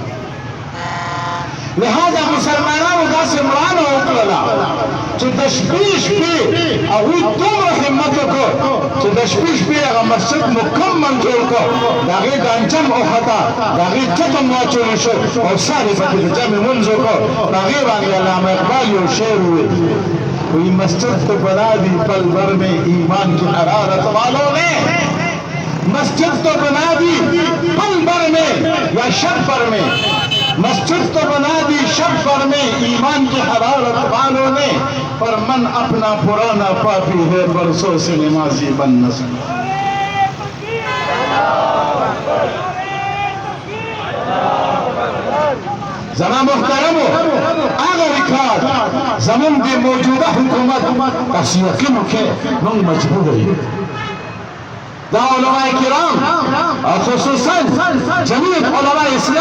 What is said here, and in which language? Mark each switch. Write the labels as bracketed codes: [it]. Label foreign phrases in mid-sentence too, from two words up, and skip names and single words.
[ps] لہذا مسلمانانو داسې مړانه وکړله چې د شپې هغوی دومره همت وکړ چې د شپې هغه مسجد مکمل جوړ کړ د هغې ډانچم وخته د هغې چتم واچول شو او سر یې پکې د جمع لمونځ وکړ په هغې باندې علامه اقبال یو شعر وویل [ur] وی مسجد تو بنا دی پل بھر میں ایمان کی حرارت والوں نے مسجد تو بنا دی پل بھر میں یا شب بھر میں مسجد تو بنا دی شب بھر میں ایمان کی حرارت والوں نے پر من اپنا پرانا پاپی ہے برسوں سے نمازی بن نہ سکا [ps] زما محترمو هغه ریکارډ زمونږ د موجوده حکومت تاسو یقین وکړئ موږ مجبور یو دا علماء کرام خصوصا جميع علماء اسلام